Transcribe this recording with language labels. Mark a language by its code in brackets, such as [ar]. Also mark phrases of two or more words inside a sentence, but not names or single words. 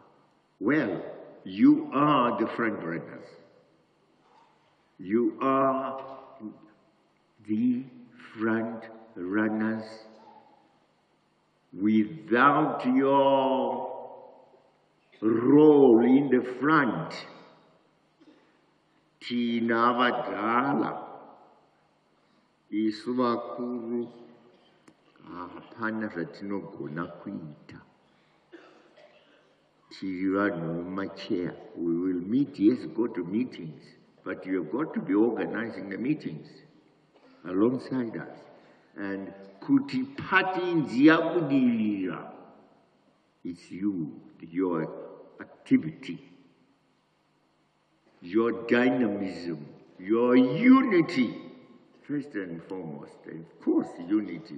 [en] Well, you are the front runners. You are the front runners. Without your role in the front, [nd] thina abadala [sn] isu bakuru hapana zvatinogona kuita. Tiri chair. [en] We will meet, yes, go to meetings, but you have got to be organizing the meetings alongside us. And [sn] kuti party nziyabudirira, [en] it's you, your activity, your dynamism, your unity, first and foremost, and of course unity.